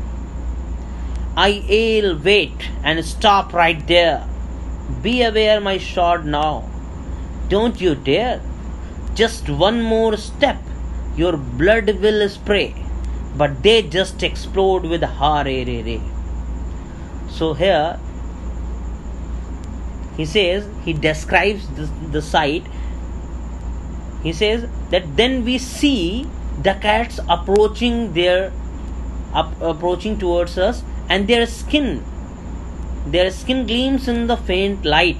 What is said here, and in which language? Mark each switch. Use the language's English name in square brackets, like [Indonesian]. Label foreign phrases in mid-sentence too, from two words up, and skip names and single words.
[English] I'll wait and stop right there. Be aware, my sword now. Don't you dare. Just one more step, your blood will spray. But they just explode with ha re re re. So here he says, he describes the sight. He says that then we see the cats approaching towards us, and their skin gleams in the faint light.